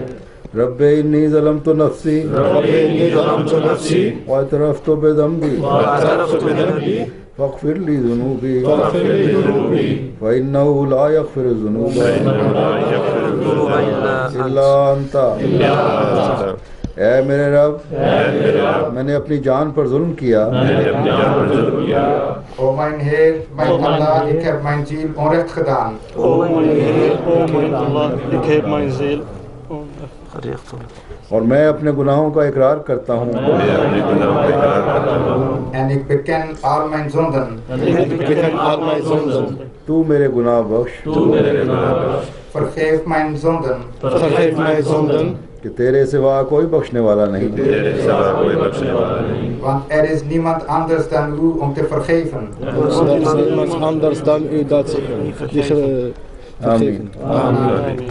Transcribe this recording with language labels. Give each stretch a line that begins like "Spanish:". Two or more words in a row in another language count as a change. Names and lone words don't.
Arabic: رب انی ظلمت نفسی رب إني ظلمت نفسي واعترفت بذنبی واعترفت بذنبي فاغفر لی ذنوبی فاغفر لي ذنوبي فإنه لا يغفر الذنوب الا انت
Urdu: اے میرے رب میں نے اپنی جان پر ظلم کیا
Dutch: O mijn Heer, mijn Allah, ik heb mijn ziel onrecht gedaan. O mijn Allah, ik heb mijn ziel
Urdu: اور میں اپنے گناہوں کا اقرار کرتا ہوں
Dutch: En ik beken al mijn zonden. ik beken al mijn zonden
Urdu: تو میرے گناہ بخش
Dutch: Vergeef mijn zonden. vergeef mijn zonden
Urdu: کہ تیرے سوا کوئی بخشنے والا نہیں
Dutch: Want er is niemand anders dan u om te vergeven. er is niemand anders dan u dat die
Urdu: آمین
Dutch: Amen.